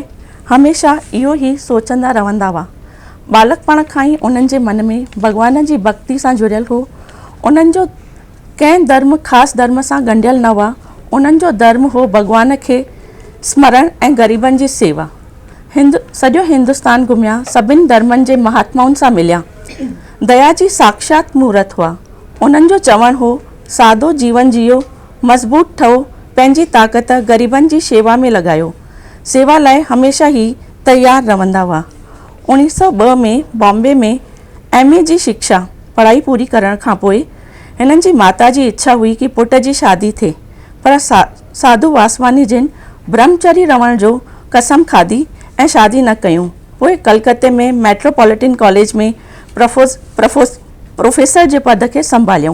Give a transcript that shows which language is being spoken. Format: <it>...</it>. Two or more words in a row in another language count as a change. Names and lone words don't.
<sd>हमेशह इहो ई सोचंदा रहंदा हुआ। बालकपण खां ई उन्हनि जे मन में भॻवान जी भक्ति सां जुड़ियल हो। उन्हनि जो कंहिं धर्म ख़ासि धर्म सां ॻंढियल न हुआ। उन्हनि जो धर्म हो भॻवान खे स्मरण ऐं ग़रीबनि जी सेवा। सॼो हिंदुस्तान घुमिया, सभिनि धर्मनि जे महात्माउनि सां मिलिया। दया जी साक्षात मूर्त हुआ। उन्हनि जो चवणु हो, सादो जीवन जियो, मज़बूत ठहो, पंहिंजी ताक़त ग़रीबनि जी शेवा में लॻायो। सेवा लाइ हमेशह ई तयारु रहंदा हुआ। 1902 में बॉम्बे में M.A. जी शिक्षा पढ़ाई पूरी करण खां पोइ हिननि जी माता जी इच्छा हुई कि पुट जी शादी थिए, पर साधू वासवानी जिन ब्रह्मचरी रहण जो कसम खाधी ऐं शादी न कयूं। पोइ कलकत्ते में मेट्रोपॉलिटन कॉलेज में प्रोफेसर जे पद खे संभालियऊं।</sd>